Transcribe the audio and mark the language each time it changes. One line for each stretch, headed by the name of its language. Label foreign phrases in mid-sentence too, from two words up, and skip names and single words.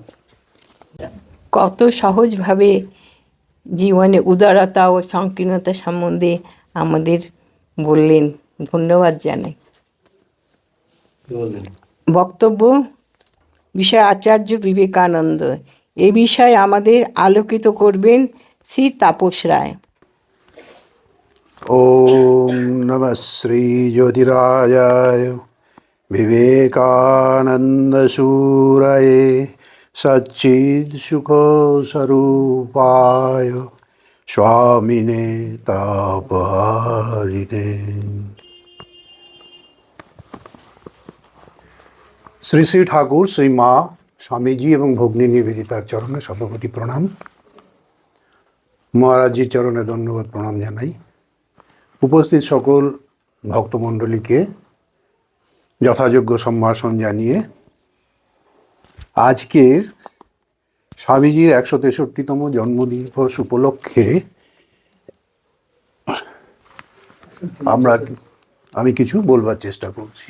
Bangla: কত সহজভাবে জীবনে উদারতা ও সংকীর্ণতা সম্বন্ধে আমাদের বললেন, ধন্যবাদ জানাই। বক্তব্য বিষয় আচার্য বিবেকানন্দ। এ বিষয়ে আমাদের আলোকিত করবেন শ্রী তাপস রায়।
Sanskrit: ॐ नमः श्रीज्योतिराजाय विवेकानन्दसूरये सच्चित्सुखस्वरूपाय स्वामिने तापहारिणे।
Bangla: শ্রী শ্রী ঠাকুর, শ্রী মা, স্বামীজি এবং ভগ্নী নিবেদিতার চরণে সর্বপ্রতি প্রণাম। মহারাজজির চরণে ধন্যবাদ প্রণাম জানাই। উপস্থিত সকল ভক্তমণ্ডলীকে যথাযোগ্য সম্ভাষণ জানিয়ে আজকের স্বামীজির 163তম জন্মদিবস উপলক্ষে আমি কিছু বলবার চেষ্টা করছি।